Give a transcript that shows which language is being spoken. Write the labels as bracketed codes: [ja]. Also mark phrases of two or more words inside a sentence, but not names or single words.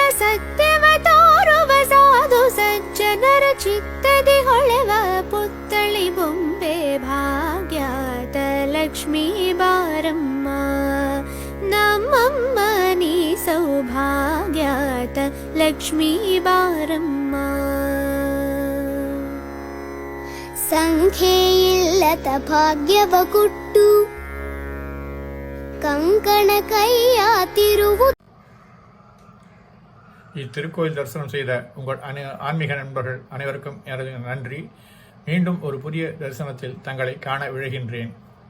[kn] ಸತ್ಯವ ತೋರುವ ಸಾಧು ಸಜ್ಜನರ ಚಿತ್ತದಿ ಹೊಳೆವ ಪುತ್ತಳಿ ಬೊಂಬೆ ಭಾಗ್ಯದ ಲಕ್ಷ್ಮೀ ಬಾರಮ್ಮ ನಮ್ಮಮ್ಮ ನೀ ಸೌಭಾಗ್ಯದ ಲಕ್ಷ್ಮೀ ಬಾರಮ್ಮ ಸಂಖ್ಯೆಯಿಲ್ಲದ ಭಾಗ್ಯವ ಕೊಟ್ಟು ಕಂಕಣ ಕೈಯ ತಿರುವು [ta] இத்திருக்கோயில் தரிசனம் செய்த உங்கள் ஆன்மீக நண்பர்கள் அனைவருக்கும் எனது நன்றி. மீண்டும் ஒரு புதிய தரிசனத்தில் தங்களை காண விழைகின்றேன்.